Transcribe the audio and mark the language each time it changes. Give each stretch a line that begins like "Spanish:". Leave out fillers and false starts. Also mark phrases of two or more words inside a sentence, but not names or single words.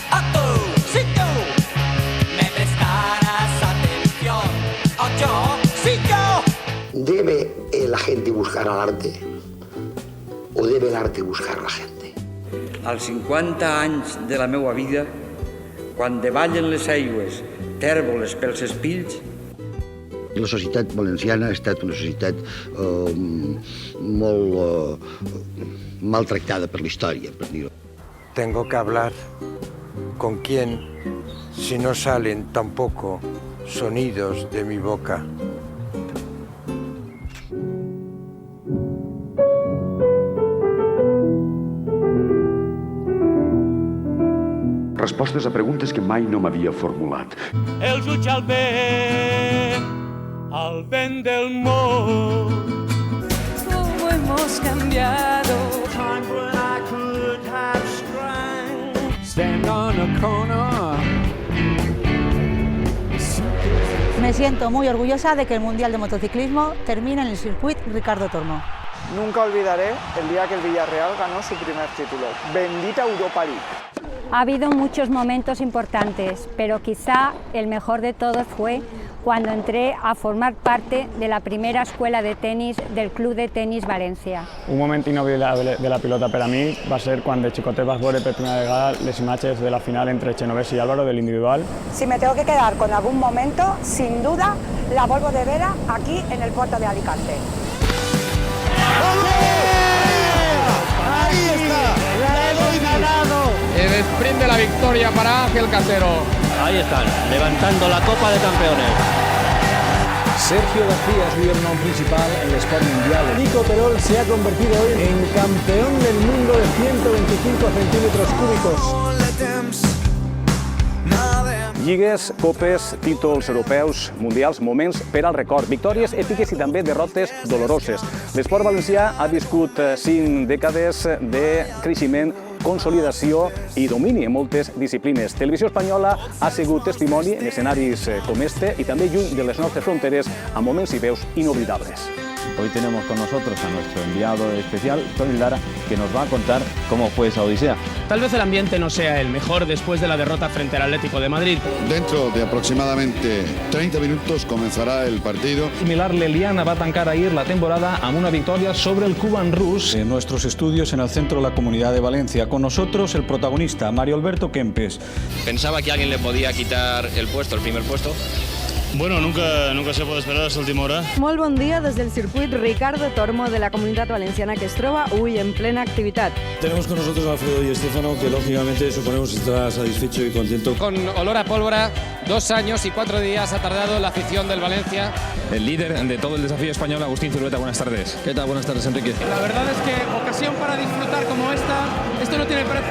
Spanish: Si tú me prestaras atención, o yo, si ¿Debe la gente buscar al arte o debe el arte buscar la gente?
Catalan: Als 50 anys de la meva vida, quan davallen les aigües tèrboles pels espills. La societat valenciana ha estat una societat molt maltractada per la història, per dir-ho.
Spanish: Tengo que hablar con quién si no salen tampoco sonidos de mi boca.
Catalan: Respostes a preguntes que mai no m'havia formulat. El jutge al vent del món.
Spanish: Cómo hemos cambiado.
English: Time when I could have sprang. Stand on a corner.
Spanish: Me siento muy orgullosa de que el Mundial de Motociclismo termine en el Circuit Ricardo Tormo. Nunca olvidaré el día que el Villarreal ganó su primer título. Bendita Europa League. Ha habido muchos momentos importantes, pero quizá el mejor de todos fue cuando entré a formar parte de la primera escuela de tenis del Club de Tenis Valencia.
Catalan: Un moment inolvidable de la pilota per a mi va ser quan de xicotet vas veure per primera vegada les imatges de la final entre Genovés y Álvaro del individual.
Spanish: Si me tengo que quedar con algún momento, sin duda, la Volvo de Vera aquí en el puerto de Alicante. Ahí está, le doy ganado. El sprint de la victoria para Ángel Casero. Ahí están, levantando la Copa de Campeones. Sergio García es líder no principal en el Sport Mundial. Nico Terol se ha convertido hoy en campeón del mundo de 125 centímetros cúbicos.
Catalan: Lligues, copes, títols europeus, mundials, moments per al record, victòries èpiques i també derrotes doloroses. L'esport valencià ha viscut 5 dècades de creixement, consolidació i domini en moltes disciplines. Televisió Espanyola ha sigut testimoni en escenaris com este i també lluny de les nostres fronteres amb moments i veus inoblidables.
Spanish: Hoy tenemos con nosotros a nuestro enviado especial, Tony Lara, que nos va a contar cómo fue esa odisea. Tal vez el ambiente no sea el mejor después de la derrota frente al Atlético de Madrid. Dentro de aproximadamente 30 minutos comenzará el partido. Similar,
Catalan: l'Eliana va tancar ahir la temporada amb una victòria sobre el Cuban Rus.
Spanish: En nuestros estudios en el centro de la Comunidad de Valencia, con nosotros el protagonista, Mario Alberto Kempes. Pensaba que alguien le podía quitar el puesto, el primer puesto. Bueno, nunca se puede esperar hasta última hora.
Catalan: Molt bon dia des del circuit Ricardo Tormo de la Comunitat Valenciana, que es troba avui en plena activitat.
Spanish: Tenemos con nosotros a Alfredo y Estefano, que lógicamente suponemos estará satisfecho y contento. Con olor a pólvora, 2 años y 4 días ha tardado la afición del Valencia. El líder de todo el desafío español, Agustín Zulueta, buenas tardes. ¿Qué tal? Buenas tardes, Enrique. La verdad es que ocasión para disfrutar como esta, esto no tiene precio.